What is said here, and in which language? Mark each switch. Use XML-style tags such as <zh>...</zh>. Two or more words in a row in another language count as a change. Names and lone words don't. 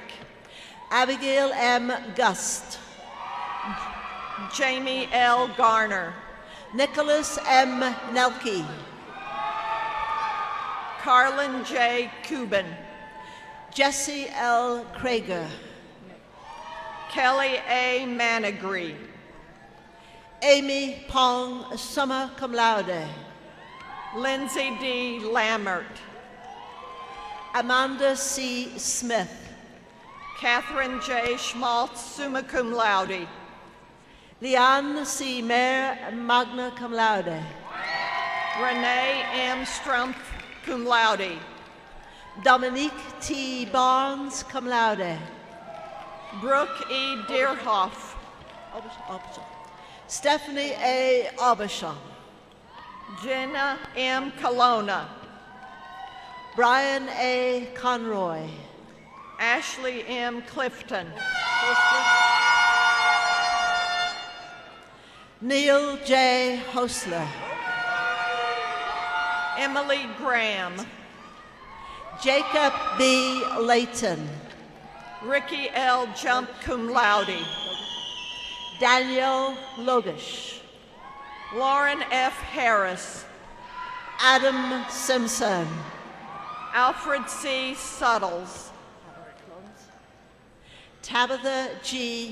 <en>Abigail M. Gust, Jamie L. Garner, Nicholas M. Nelke, Carlin J. Cuban, Jesse L. Krager, Kelly A. Manigree, Amy Pong,</en> <la>summa cum laude,</la> <en>Lindsay D. Lammert, Amanda C. Smith, Catherine J. Schmaltz,</en> <la>summa cum laude,</la> <en>Leanne C. Mayer,</en> <la>magna cum laude,</la> <en>Renee M. Strumpf,</en> <la>cum laude,</la> <en>Dominique T. Barnes,</en> <la>cum laude,</la> <en>Brooke E. Deerhoff, Stephanie A. Aubuchon, Jenna M. Colonna, Brian A. Conroy, Ashley M. Clifton, Neil J. Hostler, Emily Graham, Jacob B. Layton, Ricky L. Jump,</en> <la>cum laude,</la> <en>Daniel Logish, Lauren F. Harris, Adam Simpson, Alfred C. Suttles, Tabitha G.</en>